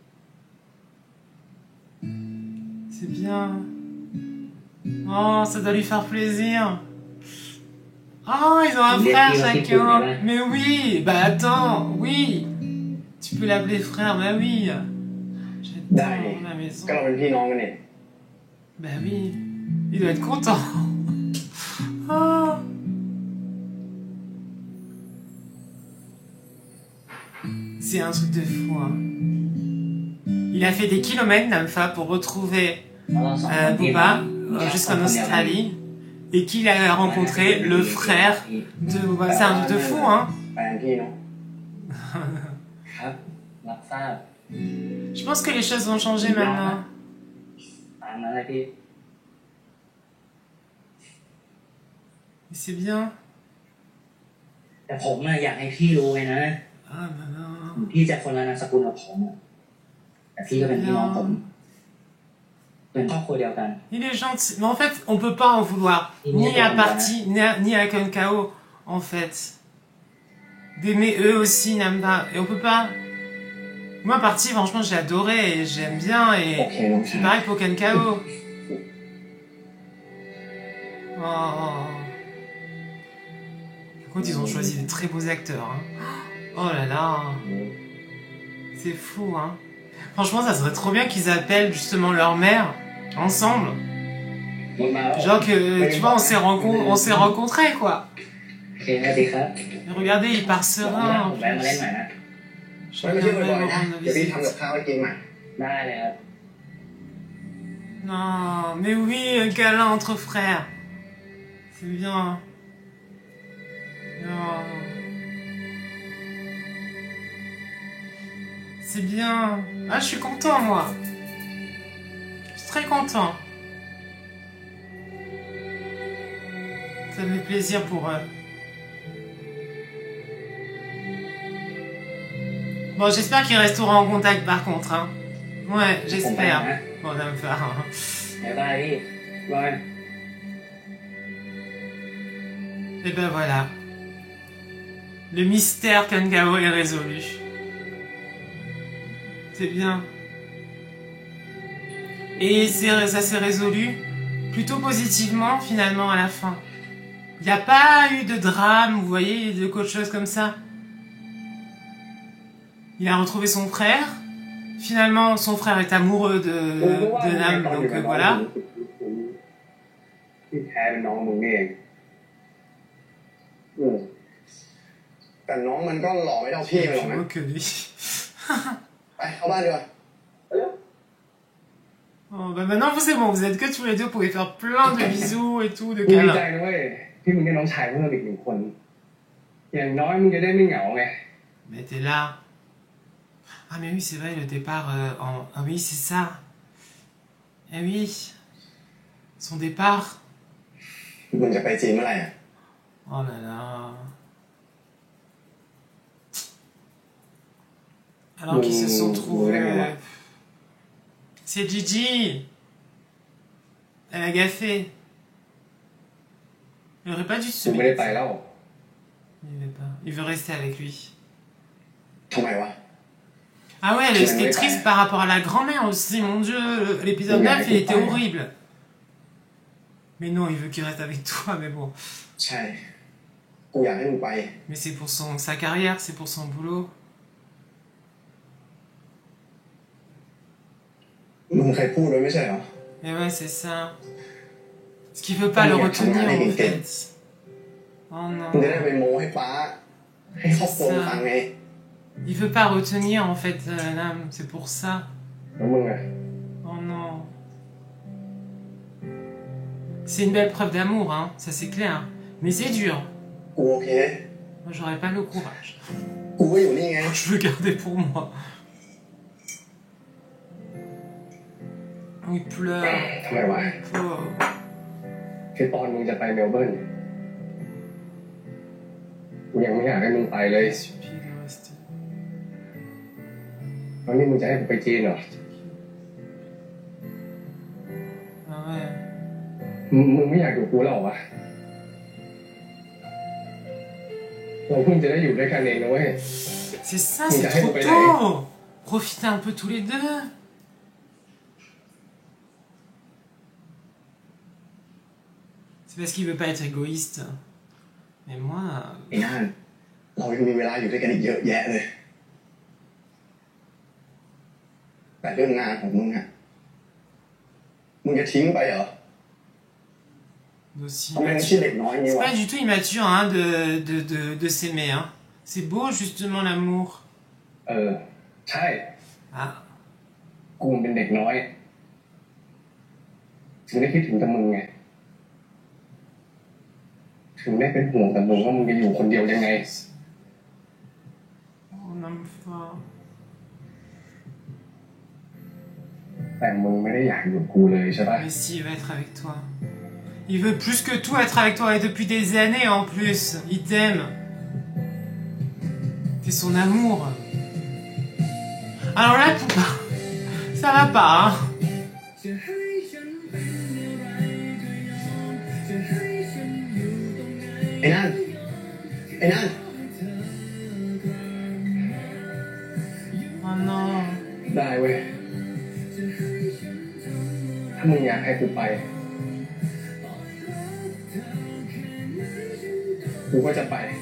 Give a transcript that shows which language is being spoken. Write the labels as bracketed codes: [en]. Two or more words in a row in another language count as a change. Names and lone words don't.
[fr] C'est bien. Oh, ça doit lui faire plaisir. Oh, ils ont un frère chacun. Mais oui. Bah attends, oui. Tu peux l'appeler frère, bah oui. [th] ได้ [fr] J'adore la maison. [th] ก็เราเป็นพี่น้องกันเนี่ย [fr] Bah oui. Il doit être content. Oh. C'est un truc de fou, hein. Il a fait des kilomètres, Namfa, pour retrouver [th] แล้วเราสองคนพี่ [fr] Booba jusqu'en Australie et qu'il a rencontré le frère de Booba. C'est un truc de fou, hein. [th] แฟนพี่เนาะ ครับรับทราบ [fr] Je pense que les choses vont changer maintenant. [th] ตามนั้นเลยพี่ [fr] Et c'est bien. [th] แต่ผมน่ะอยากให้พี่รู้ไงนะ [fr] Ah, maman. [th] พี่จะคนละนามสกุลกับผมอะแต่พี่ก็เป็นพี่น้องผม เป็นครอบครัวเดียวกัน [fr] Il est gentil. Mais en fait, on peut pas en vouloir. Ni à Party, ni à Konkao, en fait. D'aimer eux aussi, Namba. Et on peut pas... Moi, Party, franchement, j'ai adoré et j'aime bien. [th] โอเค [fr] Et [th] น้องชา [fr] c'est [th] ย [fr] pareil pour Konkao. Oh. Écoute, ils ont choisi des très beaux acteurs. Hein. Oh là là. C'est fou, hein. Franchement, ça serait trop bien qu'ils appellent justement leur mère ensemble. [th] มันมาแล้ว [fr] Genre que, tu vois, on s'est rencontrés, quoi. [th] โอเคนะดีครับ [fr] Et regardez, il part [th] เดี๋ยว [fr] serein. [th] ผมแวะมาเล่นใหม่นะ [fr] Je [th] ไม่ใช่ [fr] reviendrai [th] บ่อยๆนะ [fr] rendre [th] เดี๋ยวพี่ [fr] visite. [th] ทำกับข้าวให้กินใหม่ ได้เลยครับ [fr] Non, mais oui, un câlin entre frères. C'est bien. Non. C'est bien. Ah, je suis content, moi. Je suis très content. Ça me fait plaisir pour eux. Bon, j'espère qu'ils resteront en contact par contre. Hein. Ouais, [th] ผมไปนะ [fr] j'espère. Bon, ça me fait... [th] บ๊ายบายพี่บาย [fr] Et ben voilà. Le mystère Kangao est résolu. C'est bien. Et ça s'est résolu plutôt positivement finalement à la fin. Il n'y a pas eu de drame, vous voyez, de quelque chose comme ça. Il a retrouvé son frère. Finalement, son frère est amoureux de Nam, donc voilà. [th] ที่แท้เป็นน้องมึงนี่เองแต่น้องมันก็หล่อไม่เท่าพี่มันหรอกนะ [fr] Oh, que lui. [th] ไปเข้าบ้านดีกว่า [fr] Oh, bah maintenant, vous c'est bon, vous êtes que tous les deux, vous pouvez faire plein de bisous et tout, de [th] กูดีใจ [fr] câlins. [th] นะเว้ยที่มึงได้น้องชายเพิ่มอีกหนึ่งคน อย่างน้อยมึงจะได้ไม่เหงาไง [fr] Mais t'es là. Ah mais oui, c'est vrai, le départ en... Ah oui, c'est ça. Eh oui. Son départ. [th] มึงจะไปจีนเมื่อไหร่อ่ะ [fr] Oh là là. Alors qu'ils se sont trouvés... C'est Gigi. Elle a gaffé. Il aurait pas dû se [th] กูไม่ได้ไป [fr] mettre. [th] แล้ว [fr] Il veut pas. Il veut rester avec lui. [th] ทำไมวะ [fr] Ah ouais, elle était triste par rapport à la grand-mère aussi, mon dieu. L'épisode 9, il était horrible. Mais non, il veut qu'il reste avec toi, mais bon. [th] ใช่ กูอยากให้มึงไป [fr] Mais c'est pour sa carrière, c'est pour son boulot. [th] มึงเคยพูดไว้ไม่ใช่เหรอ [fr] Et ouais, c'est ça. Parce qu'il veut pas le retenir, en fait. Oh [th] มึงจะได้ [fr] non. [th] ไปโม้ให้ป้า ให้ครอบครัวมึงฟังไง [fr] Il veut pas retenir, en fait, l'âme. C'est pour ça. [th] แล้วมึงอ่ะ [fr] Oh non. C'est une belle preuve d'amour, hein. Ça, c'est clair. Mais c'est dur. [th] กูโอเค [fr] Moi, j'aurais pas le courage. [th] กูก็อยู่นี่ไง [fr] Je veux garder pour moi. Oh, il pleure. [th] ทำไมวะ [fr] Oh. [th] คือตอนมึงจะไปเมลเบิร์นกูยังไม่อยากให้มึงไปเลย [fr] Stupide, ouais, c'était... [th] แล้วนี่มึงจะให้ผมไปจีนเหรอ [fr] Ah ouais. [th] มึงไม่อยากอยู่กูแล้วเหรอวะเราเพิ่งจะได้อยู่ด้วยกันเองนะเว้ย [fr] C'est ça, c'est trop tôt. Profitez un peu tous les deux. C'est parce qu'il veut pas être égoïste. Mais moi... [th] ไอ้นั่นเรายังมีเวลาอยู่ด้วยกันอีกเยอะแยะเลยแต่เรื่องงานของมึงอะมึงจะทิ้งไปเหรอ [fr] Aussi [th] ทำไมมึงชื่อเด็กน้อยอย่างนี้ [fr] c'est [th] วะ [fr] pas du tout immature hein, de s'aimer. Hein. C'est beau justement l'amour. [th] ใช่ [fr] Ah. [th] กูเป็นเด็กน้อยถึงได้คิดถึงแต่มึงไงถึงได้เป็นห่วงแต่มึงว่ามึงจะอยู่คนเดียวยังไง [fr] On aime fort. [th] แต่มึงไม่ได้อยากอยู่กับกูเลยใช่ปะ [fr] Mais si, il va être avec toi. Il veut plus que tout être avec toi et depuis des années en plus. Il t'aime. T'es son amour. Alors là, Poupa, ça va pas, hein. [th] ไอ้นั่นไอ้นั่น [fr] Oh non. [th] ได้เว้ยถ้ามึงอยากให้กูไปกูก็จะไป